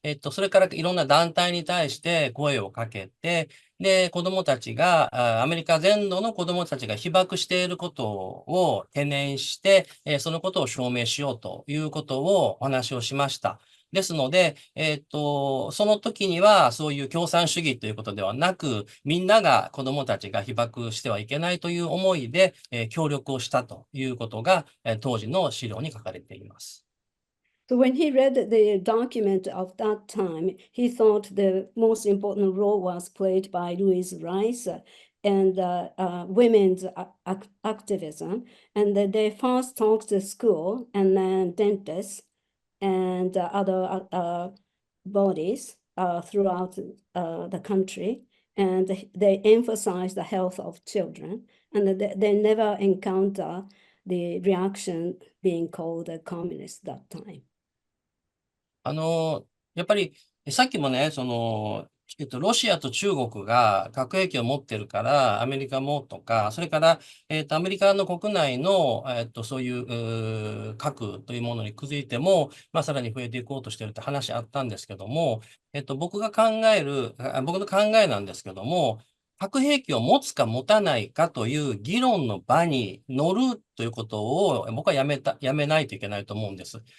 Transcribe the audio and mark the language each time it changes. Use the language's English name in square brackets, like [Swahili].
[Japanese] それからいろんな団体に対して声をかけて、で、子供たちが、アメリカ全土の子供たちが被爆していることを懸念して、そのことを証明しようということをお話をしました。ですので、その時にはそういう共産主義ということではなく、みんなが子供たちが被爆してはいけないという思いで、協力をしたということが、当時の資料に書かれています。 [English] So when he read the document of that time, he thought the most important role was played by Louise Rice and women's activism. And they first talked to school and then dentists and other bodies throughout the country. And they emphasized the health of children. And they never encounter the reaction being called a communist that time. [Japanese] やっぱり、さっきもね、ロシアと中国が核兵器を持ってるから、アメリカもとか、それから、アメリカの国内の、そういう、核というものにくづいても、まあ、さらに増えていこうとしているって話あったんですけども、僕の考えなんですけども、核兵器を持つか持たないかという議論の場に乗るということを僕はやめないといけないと思うんです。